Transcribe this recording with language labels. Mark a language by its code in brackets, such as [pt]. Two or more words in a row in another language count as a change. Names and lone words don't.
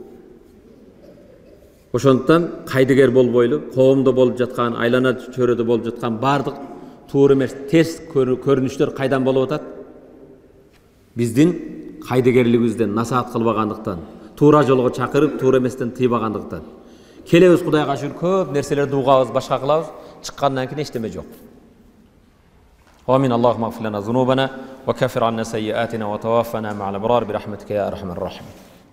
[ky] Ошондуктан кайдыгер болбойлу, коомдо болуп жаткан, айлана чөйрөдө болуп жаткан бардык туура эмес терс көрүнүштөр кайдан болуп атат? Биздин кайдыгерлигибизден, насаат кылбагандыктан, туура жолго чакырып, туура эместен тыйбагандыктан. Келебиз Кудайга шүкүр, көп нерселерди угабыз, башка кылабыз, чыккандан кийин эчтеме жок. [ar] Амин. اللهم اغفر لنا ذنوبنا وكفر عنا سيئاتنا وتوفنا مع الأبرار برحمتك يا أرحم الراحمين.